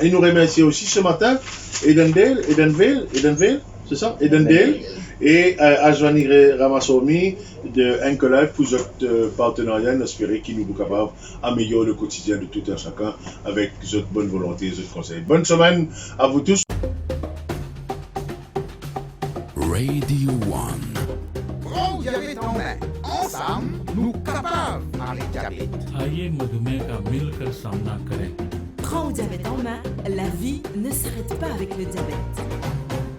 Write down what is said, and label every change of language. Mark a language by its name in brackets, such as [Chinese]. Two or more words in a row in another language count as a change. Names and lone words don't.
[French] Et nous remercions aussi ce matin Edendale, c'est ça, Edendale, et Ajvani Ramassomi de Anchor Life pour votre partenariat, espérer qu'il nous capable d'améliorer le quotidien de tout un chacun avec votre bonne volonté et votre conseil. Bonne semaine à vous tous. Radio 1. Prends le diabète en main, ensemble, nous capables d'arrêter le diabète. [Hindi] आइए मधुमेह का मिलकर सामना करें. [French] Prends le diabète en main, la vie ne s'arrête pas avec le diabète.